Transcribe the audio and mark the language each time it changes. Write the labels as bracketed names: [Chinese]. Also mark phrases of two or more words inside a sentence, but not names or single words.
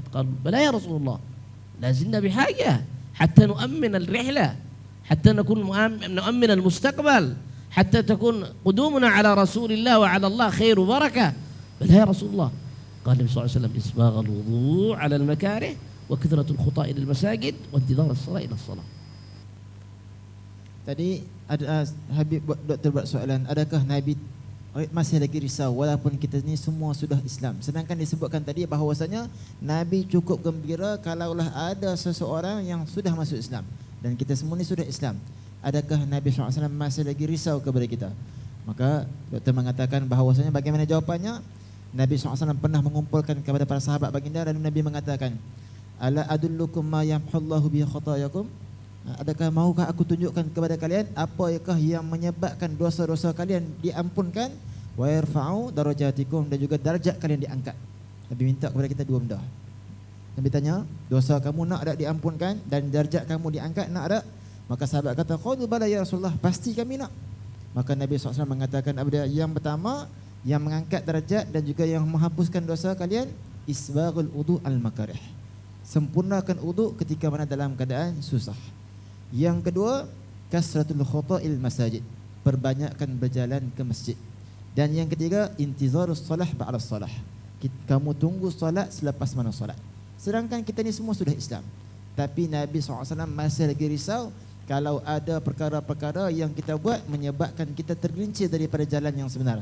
[Arabic] قالوا: بلى يا رسول الله، لا زلنا بحاجة حتى نؤمن الرحلة، حتى نؤمن المستقبل، حتى تكون قدومنا على رسول الله وعلى الله خير وبركة. بلى يا رسول الله. قال النبي صلى الله عليه وسلم: إسباغ الوضوء على المكاره، وكثرة الخطى إلى المساجد، وانتظار الصلاة إلى الصلاة. [Malay] Tadi ada Habib doktor buat soalan, adakah Nabi masih lagi risau walaupun kita ni semua sudah Islam? Sedangkan disebutkan tadi bahawasanya Nabi cukup gembira kalaulah ada seseorang yang sudah masuk Islam dan kita semua ni sudah Islam. Adakah Nabi SAW masih lagi risau kepada kita? Maka doktor mengatakan bahawasanya bagaimana jawapannya? Nabi SAW pernah mengumpulkan kepada para sahabat baginda dan Nabi mengatakan: [Arabic] ألا أدلكم ما يمحو الله بخطاياكم? [Malay] Adakah maukah aku tunjukkan kepada kalian apakah yang menyebabkan dosa-dosa kalian diampunkan, [Arabic] ويرفع درجاتكم, [Malay] dan juga darjat kalian diangkat. Nabi minta kepada kita dua benda. Nabi tanya, dosa kamu nak tak diampunkan dan darjat kamu diangkat, nak tak? Maka sahabat kata, [Arabic] قالوا بلى يا رسول الله, [Malay] pasti kami nak. Maka Nabi SAW mengatakan, yang pertama, yang mengangkat darjat dan juga yang menghapuskan dosa kalian, [Arabic] إسباغ الوضوء المكاره, [Malay] sempurnakan wudu ketika mana dalam keadaan susah. Yang kedua, [Arabic] كثرة الخطى إلى المساجد, [Malay] perbanyakkan berjalan ke masjid. Dan yang ketiga, [Arabic] انتظار الصلاة بعد الصلاة, [Malay] kamu tunggu solat selepas mana solat. Sedangkan kita ni semua sudah Islam, tapi Nabi SAW masih lagi risau kalau ada perkara-perkara yang kita buat menyebabkan kita tergelincir daripada jalan yang sebenar.